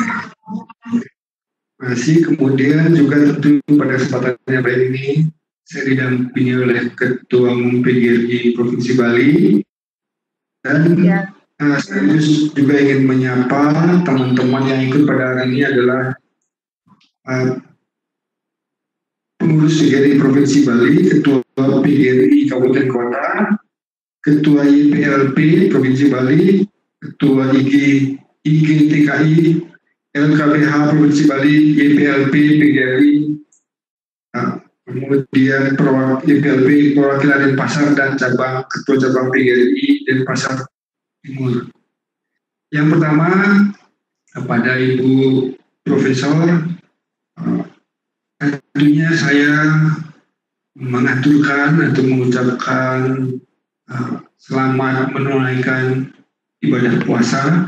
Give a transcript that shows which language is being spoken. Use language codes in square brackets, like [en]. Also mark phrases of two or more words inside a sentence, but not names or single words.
[id] Masih kemudian juga tentu pada kesempatan yang baik ini saya didampingi oleh Ketua Umum PGRI Provinsi Bali, dan saya juga ingin menyapa teman-teman yang ikut pada hari ini adalah pengurus PGRI Provinsi Bali, Ketua PGRI Kabupaten Kota, Ketua YPLP Provinsi Bali, Ketua IGTKI, LKBH Provinsi Bali, YPLP PGRI, kemudian YPLP Perwakilan Denpasar dan Ketua Cabang PGRI Denpasar Timur. Yang pertama, kepada Ibu Profesor, tentunya saya mengaturkan atau mengucapkan selamat menunaikan ibadah puasa.